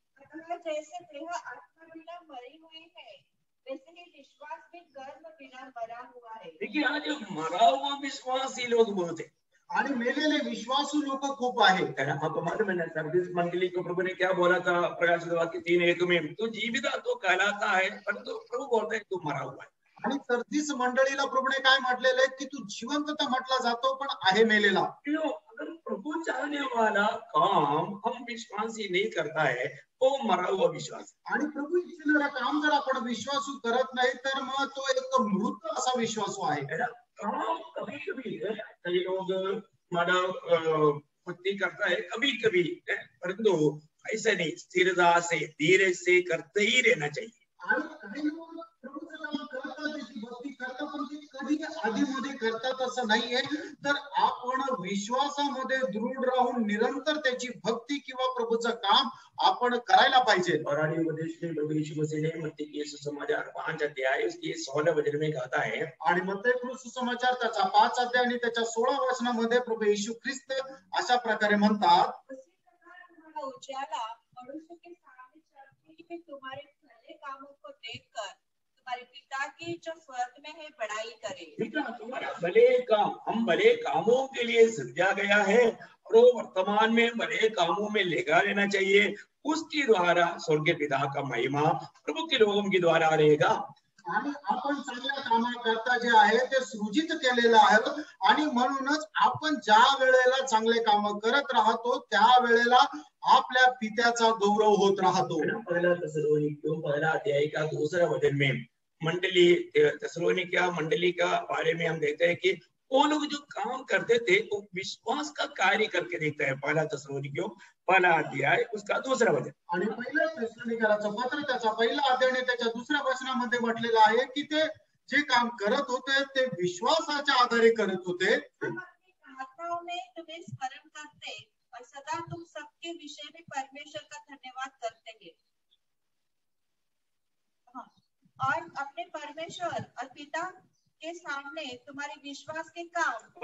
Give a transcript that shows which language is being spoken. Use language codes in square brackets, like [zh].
[hi] जैसे देह आत्मा बिना मरी हुई है, वैसे ही विश्वास भी कर्म बिना मरा हुआ है। देखिए आज मरा हुआ विश्वासी लोग बहुत है [mr] आणि मेलेले विश्वासू लोक खूप आहे। [hi] आपको मालूम है ना, सर्विस मंडली को प्रभु ने क्या बोला था प्रकाशित वाक्य 3:1 में, तो जीविता तो कहलाता है परंतु प्रभु बोलते हैं तू मरा हुआ है। [mr] आणि सर्दिस मंडळीला प्रभूने काय म्हटलेलं आहे की तू जिवंत तर म्हटला जातो पण आहे मेलेला। [hi] अगर प्रभु चाहने वाला काम हम विश्वासी नहीं करता है तो मरा हुआ विश्वास। [mr] आणि प्रभू इच्छिणारा काम जर आपण विश्वासू करत नाही तर मग तो एक मृत असा विश्वासू आहे। [hi] काम कभी कभी कई लोग मानव भक्ति करता है कभी कभी, परंतु ऐसा नहीं, स्थिरता से धीरे से करते ही रहना चाहिए। [mr] आणि काही लोक प्रभूचं काम करतात, त्याची भक्ती करतात, पण ते कधी आधीमध्ये करतात असं नाहीये। तर आपण विश्वासामध्ये दृढ राहून निरंतर त्याची भक्ती किंवा प्रभूचं काम आपण करायला पाहिजे। [hi] और उपदेश में प्रभु यीशु मसीह ने मत्ती के सुसमाचार 5 अध्याय उसके 16 वचन में कहता है, [mr] आणि मत्ती सुसमाचार त्याचा 5 अध्याय आणि त्याच्या 16 वचनामध्ये प्रभू येशू ख्रिस्त अशा प्रकारे म्हणतात, [hi] तुम्हारा उजाला मनुष्य के सामने चमके कि तुम्हारे भले कामों को देखकर तुम्हारे पिता की जो स्वर्ग में है बड़ाई करे। तुम्हारा भले काम, हम भले कामों के लिए सृजा गया है और वो वर्तमान में भले कामों में लगा रहना चाहिए, उसके द्वारा स्वर्गीय पिता का महिमा प्रभु के लोगों के द्वारा रहेगा। [mr] आणि आपण चांगल्या कामाकरता जे आहे ते सृजित केलेलं आहे आणि म्हणूनच आपण ज्या वेळेला चांगले काम करत राहतो त्या वेळेला आपल्या पित्याचा गौरव होत राहतो। [hi] पहला थिस्सलुनीकियों 1 अध्याय का 2 वचन में मंडली थिस्सलुनीकिया मंडली का बारे में हम देखते हैं कि वो लोग जो काम करते थे वो विश्वास का कार्य करके देखते हैं। 1 थिस्सलुनीकियों 1 अध्याय उसका 2 वचन, [mr] आणि पहिल्या थिस्सलुनीकराचं पत्र त्याचा 1 अध्याय आणि त्याच्या 2 वचनामध्ये म्हटलेलं आहे की ते जे काम करत होते ते विश्वासाच्या आधारे करत होते। [hi] प्रार्थनाओं में तुम्हें स्मरण करते और सदा तुम सबके विषय में परमेश्वर का धन्यवाद करते हैं। और अपने परमेश्वर और पिता के सामने तुम्हारे विश्वास के काम